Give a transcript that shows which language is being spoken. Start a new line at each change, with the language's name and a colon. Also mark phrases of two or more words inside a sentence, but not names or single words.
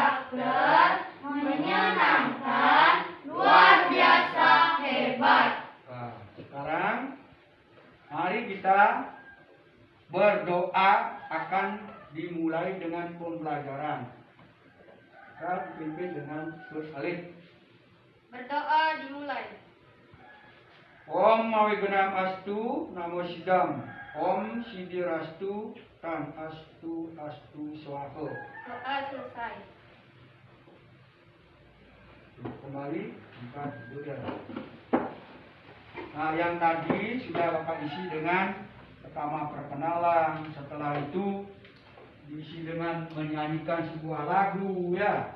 Indonesian: dokter, menyenangkan, luar biasa hebat. Nah, sekarang mari kita berdoa akan dimulai dengan pembelajaran. Kita dipimpin dengan Gus Alif. Berdoa dimulai.
Sanskrit: ॐ अविघ्नम् अस्तु नमो सिद्धम्. ॐ सिद्धिरस्तु तद् अस्तु अस्तु स्वाहा.
Indonesian: Doa selesai. Kembali buka dulu ya. Nah, yang tadi sudah Bapak isi dengan pertama perkenalan, setelah itu diisi dengan menyanyikan sebuah lagu ya.